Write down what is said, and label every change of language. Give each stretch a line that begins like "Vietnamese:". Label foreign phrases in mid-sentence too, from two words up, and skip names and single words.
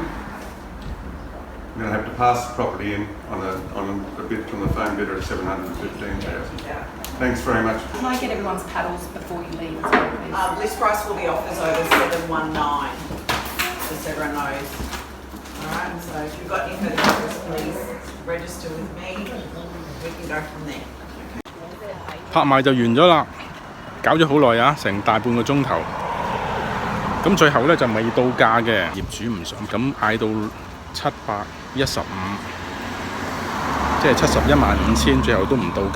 English: I'm going to have to pass the property in on a bid from the phone bidder at 715,000. Thanks very much. Can I get everyone's paddles before you leave as well, please? List price will be offers over 719, just so everyone knows. Alright, so if you've got any further questions, please register with me. We can go from there.
Cantonese: 拍賣就完咗啦，搞咗好耐啊，成大半個鐘頭。咁最後呢就未到價嘅，業主唔想，咁嗌到715，即係715000，最後都唔到價。